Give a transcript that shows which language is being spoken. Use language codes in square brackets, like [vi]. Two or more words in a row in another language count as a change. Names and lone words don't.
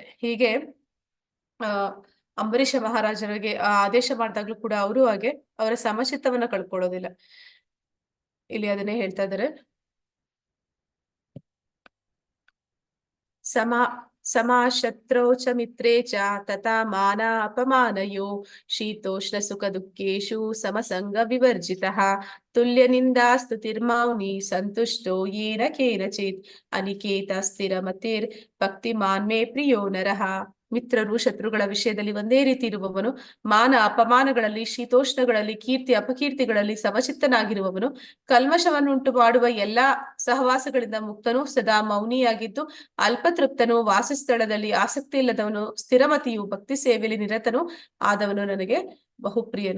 [kn] ಹೀಗೆ ಅಂಬರೀಷ ಮಹಾರಾಜರಿಗೆ ಆದೇಶ ಮಾಡಿದಾಗ್ಲೂ ಕೂಡ ಅವರು ಹಾಗೆ ಅವರ ಸಮಚಿತ್ತವನ್ನ ಕಳ್ಕೊಳ್ಳೋದಿಲ್ಲ. ಇಲ್ಲಿ ಅದನ್ನೇ ಹೇಳ್ತಾ ಇದ್ದಾರೆ, [sa] ಶತ್ರೋ ಚ ಮಿತ್ರೇ ಚ ತಥಾ ಮಾನ ಅಪಮಾನಯೋ ಶೀತೋಷ್ಣ ಸುಖ ದುಃಖೇಶು ಸಮಸಂಗ ವಿವರ್ಜಿತಃ ತುಲ್ಯ ನಿಂದಾ ಸ್ತುತಿರ್ಮೌನಿ ಸಂತುಷ್ಟೋ ಯೇನ ಕೇನಚಿತ್ ಅನಿಕೇತ ಸ್ಥಿರ ಮತಿರ್ ಭಕ್ತಿಮಾನ್ ಮೇ ಪ್ರಿಯೋ ನರಃ [kn] ಮಿತ್ರರು ಶತ್ರುಗಳ ವಿಷಯದಲ್ಲಿ ಒಂದೇ ರೀತಿ ಇರುವವನು, ಮಾನ ಅಪಮಾನಗಳಲ್ಲಿ ಶೀತೋಷ್ಣಗಳಲ್ಲಿ ಕೀರ್ತಿ ಅಪಕೀರ್ತಿಗಳಲ್ಲಿ ಸಮಚಿತ್ತನಾಗಿರುವವನು, ಕಲ್ಮಶವನ್ನುಂಟು ಮಾಡುವ ಎಲ್ಲಾ ಸಹವಾಸಗಳಿಂದ ಮುಕ್ತನು, ಸದಾ ಮೌನಿಯಾಗಿದ್ದು ಅಲ್ಪತೃಪ್ತನು, ವಾಸಸ್ಥಳದಲ್ಲಿ ಆಸಕ್ತಿ ಇಲ್ಲದವನು, ಸ್ಥಿರಮತಿಯು, ಭಕ್ತಿ ಸೇವೆಯಲ್ಲಿ ನಿರತನು ಆದವನು ನನಗೆ ಬಹುಪ್ರಿಯನು.